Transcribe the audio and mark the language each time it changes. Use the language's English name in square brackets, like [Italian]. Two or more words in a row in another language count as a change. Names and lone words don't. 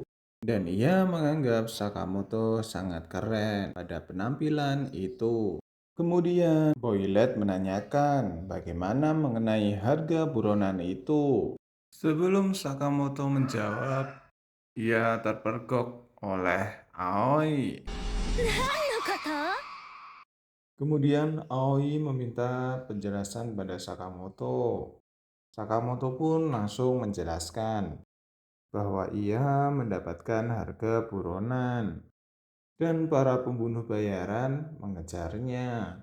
[Indonesian] Dan ia menganggap Sakamoto sangat keren pada penampilan itu. Kemudian Boylet menanyakan bagaimana mengenai harga buronan itu. Sebelum Sakamoto menjawab, ia terpergok oleh Aoi. [Japanese] 何のこと？ [Indonesian] Kemudian Aoi meminta penjelasan pada Sakamoto. Sakamoto pun langsung menjelaskan bahwa ia mendapatkan harga buronan dan para pembunuh bayaran mengejarnya.